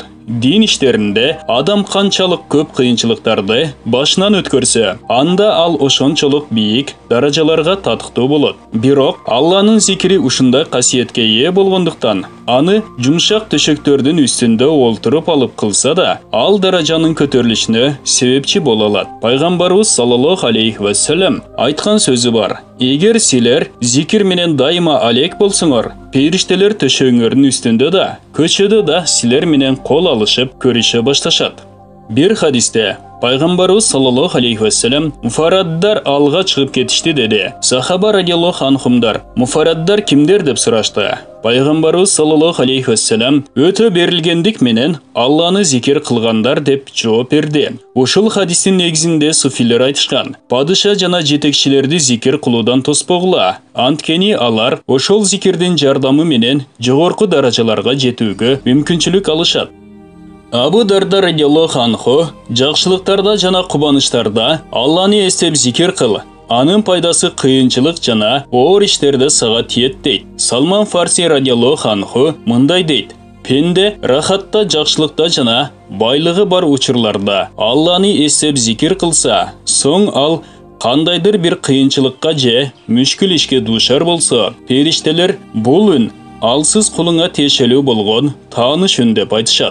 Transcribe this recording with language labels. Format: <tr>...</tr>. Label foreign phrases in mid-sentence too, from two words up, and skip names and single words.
<ky>Дин иштеринде адам канчалык көп кыйынчылыктарды башынан өткөрсө, анда ал ошончолук бийик даражаларга татыктуу болот. Бирок Алланын зикири ушундай касиетке ээ болгондуктан, аны жумшак төшөктөрдүн үстүндө олтуруп алып кылса да, ал даражанын көтөрүлүшүнө себепчи боло алат. Пайгамбарыбыз</ky> <ar>صلى الله عليه وسلم</ar> <ky>айткан сөзү бар. Эгер силер зикир менен дайыма алек болсоңор, периштелер төшөгүңөрдүн үстүндө да, көчөдө да силер менен кол алышып көрүшө башташат. Бир хадисте Пайгамбарыбыз</ky> <ar>صلى الله عليه وسلم</ar> <ky>муфараддар алга чыгып кетишти деди. Сахаба</ky> <ar>رضي الله عنهم</ar> <ky>муфараддар кимдер деп сурашты. Пайгамбарыбыз</ky> <ar>صلى الله عليه وسلم</ar> <ky>өтө берилгендик менен Алланы зикир кылгандар деп жооп берди. Ушул хадистин негизинде суфилер айтышкан: падыша жана жетекчилерди зикир кылуудан тоспогула. Анткени алар ошол зикирдин жардамы менен жогорку даражаларга жетүүгө мүмкүнчүлүк алышат. Абу Дарда</ky> <ar>رضي الله عنه</ar> <ky>жакшылыктарда жана кубанычтарда Алланы эстеп зикир кыл. Анын пайдасы кыйынчылык жана оор иштерде сага тиет дейт. Салман Фарси</ky> <ar>رضي الله عنه</ar> <ky>мындай дейт: пенде рахатта, жакшылыкта жана байлыгы бар учурларда Алланы эстеп зикир кылса, соң ал кандайдыр бир кыйынчылыкка же мүшкүл ишке дуушар болсо, периштелер бул үн алсыз кулуңа тиешелүү болгон тааныш үн деп айтышат.</ky>